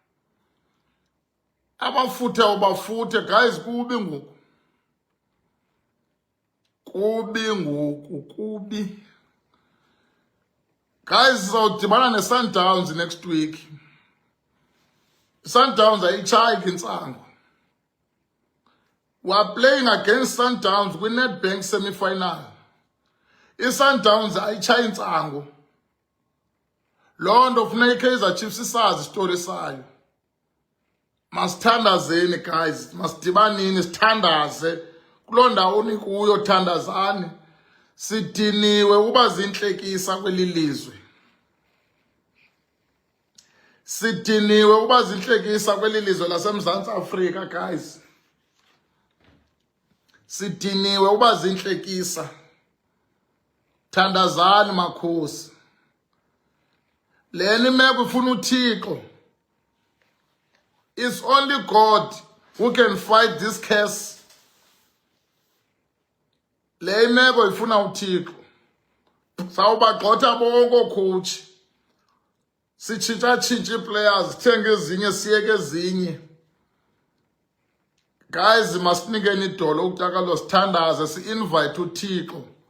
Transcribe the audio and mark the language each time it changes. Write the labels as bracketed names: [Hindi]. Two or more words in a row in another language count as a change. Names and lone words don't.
[Xhosa] Abafuthayo bafuthe. Guys, kubi ngoku, kubi ngoku, kubi. Guys, sizawudibana neSundowns next week. Sundowns ayitshayi intsango. [English] We are playing against Sundowns kwi-Nedbank semi-final. [Xhosa] I-Sundowns ayitshayi intsango. Loo nto funeka iKaizer Chiefs isazi isitori sayo. Masithandazeni guys, masidibanini sithandaze. Kuloo ndawo nikuyo thandazani. Sidiniwe uba zintlekisa kweli lizwe. Sidiniwe uba zintlekisa kweli lizwe laseMzantsi Afrika guys. Sidiniwe uba zintlekisa. Thandazani makhosi. Leni meko ifuna uThixo. [English] It's only God who can fight this curse. [Xhosa] Le imeko ifuna uThixo. Sawubagxotha bonke ocoach. Sitshintsha players, sithenge ezinye siyeke ezinye. Guys, masinikeni idolo ukutakalo sithandaze si-invite uThixo.